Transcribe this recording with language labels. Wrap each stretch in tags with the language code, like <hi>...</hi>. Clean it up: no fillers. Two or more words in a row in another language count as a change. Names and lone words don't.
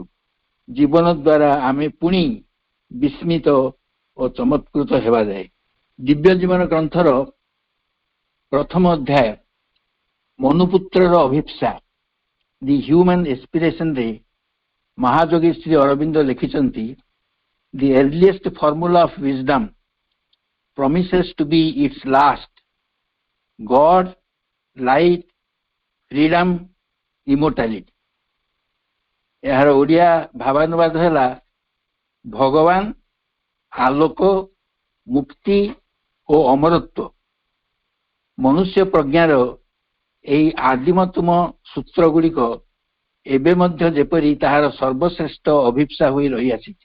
<or>ଜୀବନ ଦ୍ୱାରା ଆମେ ପୁଣି ବିସ୍ମିତ ଓ ଚମତ୍କୃତ ହେବା ଯାଏ। ଦିବ୍ୟ ଜୀବନ ଗ୍ରନ୍ଥର ପ୍ରଥମ ଅଧ୍ୟାୟ ମନୁପୁତ୍ରର ଅଭିପ୍ସା ଦି ହ୍ୟୁମାନ ଏସ୍ପିରେସନରେ ମହାଯୋଗୀ ଶ୍ରୀ ଅରବିନ୍ଦ ଲେଖିଛନ୍ତି,</or> <en>The earliest formula of wisdom promises to be its last. God, light, freedom, immortality.</en> <or>ଏହାର ଓଡ଼ିଆ ଭାବାନୁବାଦ ହେଲା ଭଗବାନ, ଆଲୋକ, ମୁକ୍ତି ଓ ଅମରତ୍ୱ। ମନୁଷ୍ୟ ପ୍ରଜ୍ଞାର ଏହି ଆଦିମତମ ସୂତ୍ରଗୁଡ଼ିକ ଏବେ ମଧ୍ୟ ଯେପରି ତାହାର ସର୍ବଶ୍ରେଷ୍ଠ ଅଭିପ୍ସା ହୋଇ ରହିଆସିଛି।</or>